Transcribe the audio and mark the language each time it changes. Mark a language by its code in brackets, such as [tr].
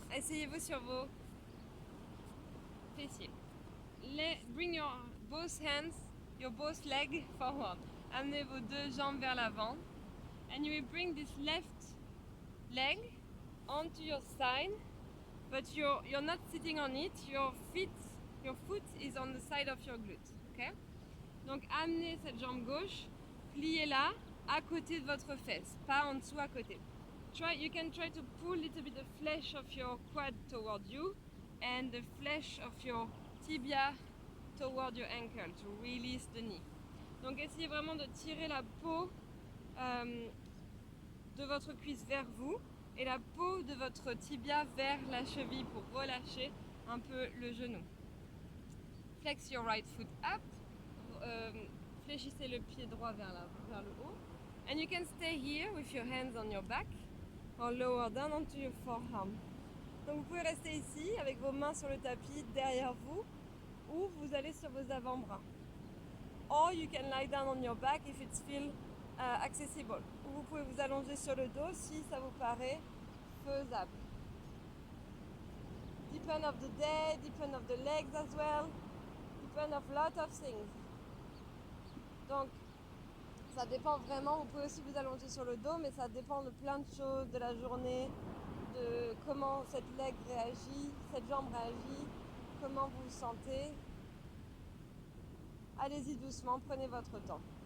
[fr] Asseyez-vous sur vos fessiers. [en] Bring your both hands, your both legs forward. [fr] Amenez vos 2 jambes vers l'avant. [en] And you will bring this left leg onto your side, but you're not sitting on it. Your foot is on the side of your glute. Okay? [fr] Donc amenez cette jambe gauche, pliez-la à côté de votre fesse, pas en dessous à côté. [en] You can try to pull a little bit the flesh of your quad toward you and the flesh of your tibia toward your ankle to release the knee. [fr] Donc essayez vraiment de tirer la peau de votre cuisse vers vous et la peau de votre tibia vers la cheville pour relâcher un peu le genou. [en] Flex your right foot up. [fr] Fléchissez le pied droit vers le haut. [en] And you can stay here with your hands on your back or lower down onto your forearm. [fr] Donc vous pouvez rester ici avec vos mains sur le tapis derrière vous ou vous allez sur vos avant-bras. [en] Or you can lie down on your back if it's feel accessible. [fr] Ou vous pouvez vous allonger sur le dos si ça vous paraît faisable. [en] Depend of the day, depend of the legs as well, depend of lot of things. [fr] Donc ça dépend vraiment, vous pouvez aussi vous allonger sur le dos, mais ça dépend de plein de choses, de la journée, de comment cette leg réagit, cette jambe réagit, comment vous vous sentez. Allez-y doucement, prenez votre temps.